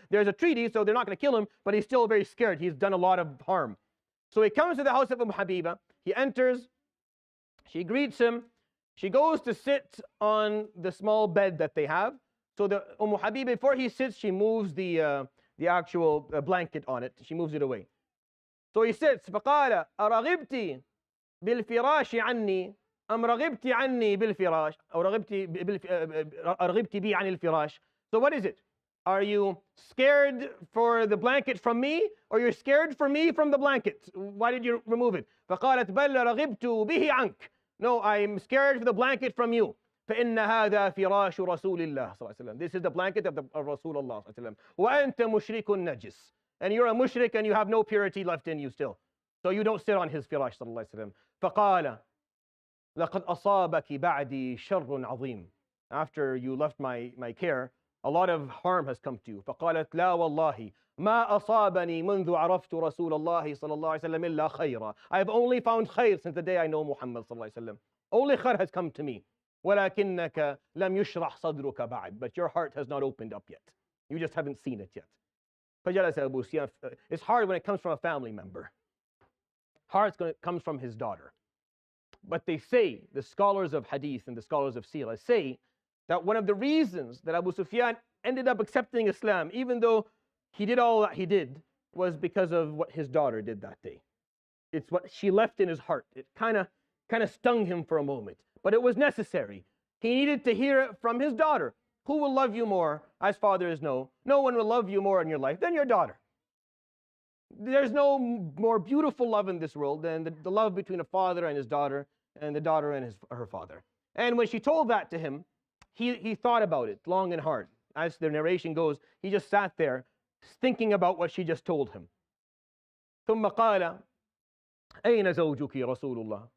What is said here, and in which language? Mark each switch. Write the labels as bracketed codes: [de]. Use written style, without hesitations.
[en] There's a treaty, so they're not going to kill him, but he's still very scared. He's done a lot of harm. So he comes to the house of Habiba. He enters. She greets him. She goes to sit on the small bed that they have. So the Habiba, before he sits, she moves the actual blanket on it. She moves it away. So he sits. [ar] فقال أرغبتِ بالفراش عني أم رغبتِ عني بالفراش أو أرغبتِ بي عن الفراش. [en] So what is it? Are you scared for the blanket from me, or you're scared for me from the blanket? Why did you remove it? [ar] فقالت بل رغبت به عنك. [en] No, I'm scared for the blanket from you. [ar] فإن هذا فراش رسول الله صلى الله عليه وسلم. [en] This is the blanket of Rasul Allah صلى الله عليه وسلم. [ar] وأنت مشرك نجس. [en] And you're a mushrik and you have no purity left in you still. So you don't sit on his firash صلى الله عليه وسلم. [ar] فقال لقد أصابك بعدي شر عظيم. [en] After you left my care, a lot of harm has come to you. [ar] فقالت لا والله ما أصابني منذ عرفت رسول الله صلى الله عليه وسلم إلا خيرا. [en] I have only found خير since the day I know Muhammad صلى الله عليه وسلم. Only خير has come to me. [ar] ولكنك لم يشرح صدرك بعد. [en] But your heart has not opened up yet. You just haven't seen it yet. [ar] فجلس أبو سفيان. [en] It's hard when it comes from a family member. Hard comes from his daughter. But they say, the scholars of hadith and the scholars of seerah say, that one of the reasons that Abu Sufyan ended up accepting Islam, even though he did all that he did, was because of what his daughter did that day. It's what she left in his heart. It kind of stung him for a moment, but it was necessary. He needed to hear it from his daughter. Who will love you more? As fathers know, no one will love you more in your life than your daughter. There's no more beautiful love in this world than the love between a father and his daughter, and the daughter and her father. And when she told that to him, he thought about it long and hard. As the narration goes, he just sat there thinking about what she just told him. [ar] ثم قال أين زوجك رسول الله?